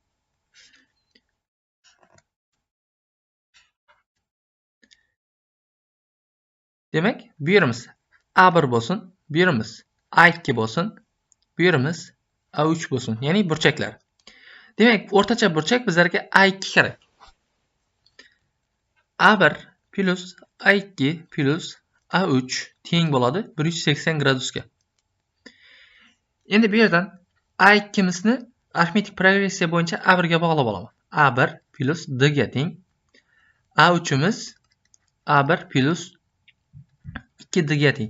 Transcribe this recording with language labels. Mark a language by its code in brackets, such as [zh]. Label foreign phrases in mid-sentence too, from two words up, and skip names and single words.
[uz] Demak, bu yerimiz A1 bo'lsin, bu yerimiz A2 bo'lsin, bu yerimiz A3 bo'lsin, ya'ni burchaklar. Demak, o'rtacha burchak bizlarga A2 kerak. A1 plus A2 plus A3 teng bo'ladi 180 gradusga. Endi bu yerdan A2 mizni arifmetik progressiya bo'yicha A1 ga bog'lab olaman. A1 plus D ga teng. A3 imiz A1 plus 2D ga teng.